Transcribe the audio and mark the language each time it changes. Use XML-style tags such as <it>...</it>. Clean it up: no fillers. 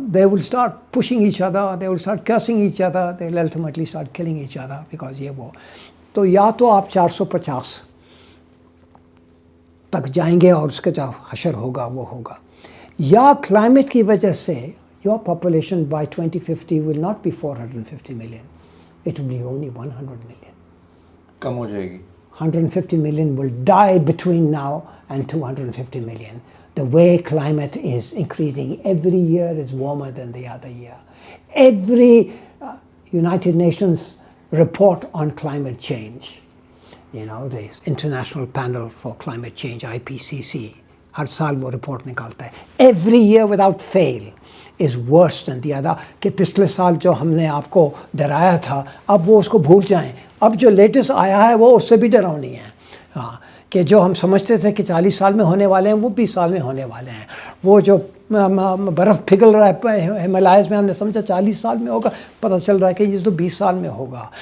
<en>They will start pushing each other, they will start cursing each other, they will ultimately start killing each other because</en> <ur>یہ وہ. تو یا تو آپ 450 تک جائیں گے اور اس کا جو حشر ہوگا وہ ہوگا, یا کلائمیٹ کی وجہ سے</ur> <en>your population by 2050 will not be 450 million. It will be only 100 million.</en> <ur>کم ہو جائے گی.</ur> <en>150 million will die between now and 250 million. The way climate is increasing every year is warmer than the other year. Every United Nations report on climate change, the International Panel for Climate Change, IPCC,</en> <ur>ہر سال وہ report نکالتا ہے.</ur> <en>Every year without fail is worse than the other.</en> <ur>کہ پچھلے سال جو ہم نے آپ کو ڈرایا تھا اب وہ اس کو بھول جائیں. اب جو لیٹسٹ آیا ہے وہ اس سے بھی ڈراؤنی ہے. کہ جو ہم سمجھتے تھے کہ 40 سال میں ہونے والے ہیں وہ 20 سال میں ہونے والے ہیں. وہ جو برف پگھل رہا ہے ہمالیاز میں, ہم نے سمجھا 40 سال میں ہوگا, پتہ چل رہا ہے کہ یہ تو 20 سال میں ہوگا.</ur>